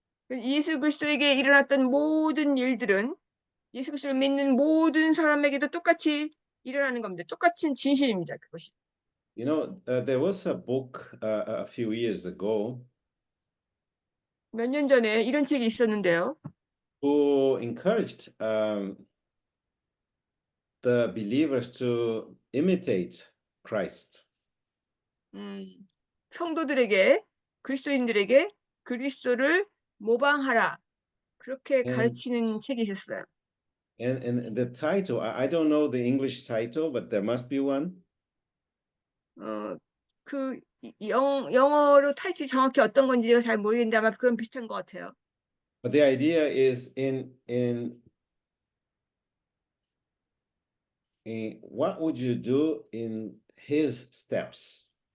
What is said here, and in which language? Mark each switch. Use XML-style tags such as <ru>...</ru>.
<ko>예수 그리스도에게 일어났던 모든 일들은 예수 그리스도를 믿는 모든 사람에게도 똑같이 일어나는 겁니다. 똑같은 진실입니다. 그것이.</ko> <en>You know, there was a book a few years ago</en> <ko>몇 년 전에 이런 책이 있었는데요.</ko> <en>who encouraged the believers to imitate Christ.</en> <ko>성도들에게 그리스도인들에게 그리스도를 모방하라. 그렇게</ko> <en>And</en> <ko>가르치는 책이 있었어요.</ko> <en>and the title, I don't know the English title, but there must be one.</en> <ko>그 영어로 타이틀이 정확히 어떤 건지 제가 잘 모르겠는데 아마 그런 비슷한 것 같아요.</ko> <en>But the idea is in what would you do in his steps?</en>